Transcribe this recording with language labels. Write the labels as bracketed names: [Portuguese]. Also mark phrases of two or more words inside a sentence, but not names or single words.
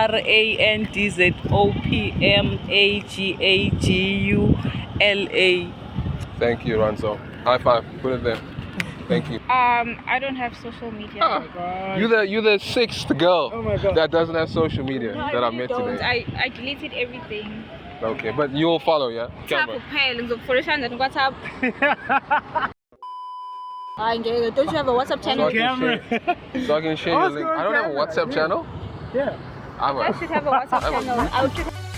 [English] RANZOPMAGAGULA. Thank you, Ranzo. High five. Put it there. Thank you. I don't have social media. Ah, you're the sixth girl Oh my God. that doesn't have social media No, I that I really met don't. today. I deleted everything. Okay, but you'll follow, yeah? WhatsApp Camera. [Zulu] kuphela ngizokufollowisha njani WhatsApp. Hayi ngeke, [English] don't you have a WhatsApp So I channel? can share your link. I don't have a WhatsApp channel. Yeah. I have I should have a WhatsApp channel. I should